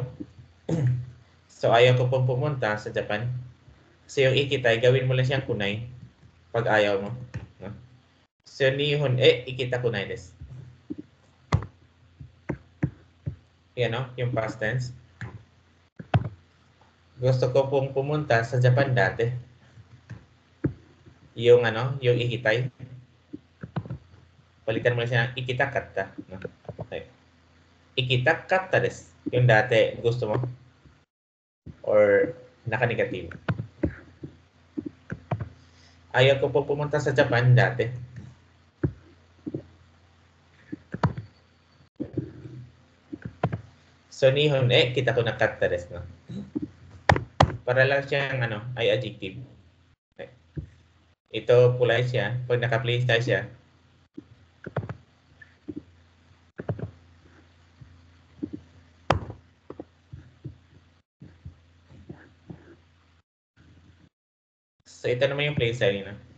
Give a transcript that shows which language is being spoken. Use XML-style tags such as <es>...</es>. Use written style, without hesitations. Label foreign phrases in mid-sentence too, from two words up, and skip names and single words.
<tl>So, ayaw ko pong pumunta sa Japan. So, yung ikitai, gawin mo lang siyang kunay pag ayaw mo. No? So,</tl> <ja>日本 へ 行きたくない です.</ja> <tl>Yan, no? Yung</tl> <en>past tense.</en> <tl>Gusto ko pong pumunta sa Japan dati. Yung yung ikitay. Palitan mo siya ng ikitakatta. No? Okay.</tl> <ja>行きたかった です.</ja> <tl>Yung dati gusto mo. Or naka-negative. Ayaw ko po pumunta sa Japan dati. So,</tl> <ja>日本 へ 行きたくなかった です.</ja> <tl>No? Para lang siyang ay adjective. Okay. Ito polite siya. Pag naka-place tayo siya, so ito naman yung</tl> <en>place style</en> <tl>niya.</tl>